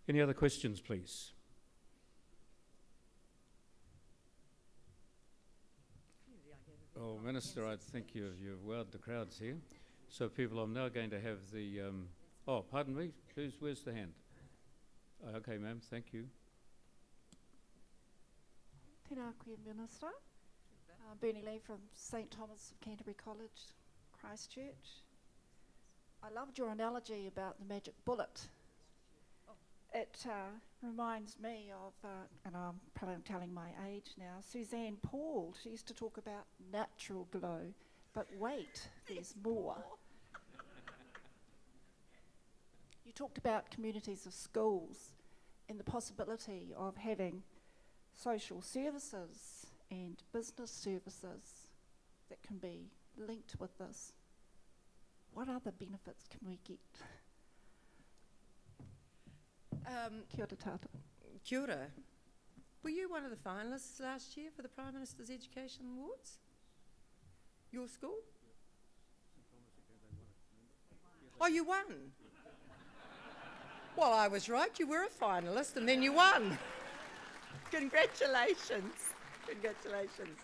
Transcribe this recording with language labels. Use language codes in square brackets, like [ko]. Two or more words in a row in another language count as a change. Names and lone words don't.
[en] Any other questions, please? Oh, Minister, I think you've wowed the crowds here. So, people, I'm now going to have the... oh, pardon me? Where's the hand? Okay, ma'am, thank you. [mi] Tēnā koe, [en] Minister. Bernie Lee from St Thomas of Canterbury College, Christchurch. I loved your analogy about the magic bullet. It reminds me of, and I'm probably telling my age now, Suzanne Paul. She used to talk about natural glow, but wait, there's more. You talked about communities of schools and the possibility of having social services and business services that can be linked with this. What other benefits can we get? [mi] Kia ora tātou. Kia ora. [en] Were you one of the finalists last year for the Prime Minister's Education Awards? Your school? Oh, you won? Well, I was right. You were a finalist and then you won. Congratulations. Congratulations.